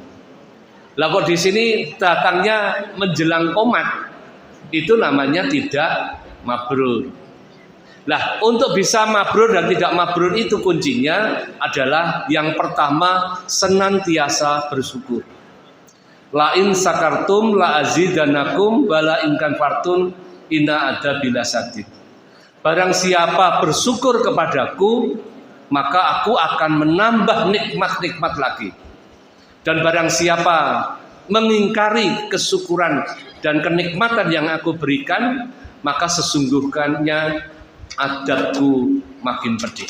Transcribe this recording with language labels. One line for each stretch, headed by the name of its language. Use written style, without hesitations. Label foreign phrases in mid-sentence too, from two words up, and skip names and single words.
Indonesian: Lah kok di sini datangnya menjelang qomat, itu namanya tidak mabrur. Lah untuk bisa mabrur dan tidak mabrur itu kuncinya adalah yang pertama senantiasa bersyukur.
Arabic: لئن شكرتم لأزيدنكم ولئن كفرتم إن عذابي لشديد.
Indonesian: Barang siapa bersyukur kepadaku, maka aku akan menambah nikmat-nikmat lagi. Dan barang siapa mengingkari kesyukuran dan kenikmatan yang aku berikan, maka sesungguhnya adabku makin pedih.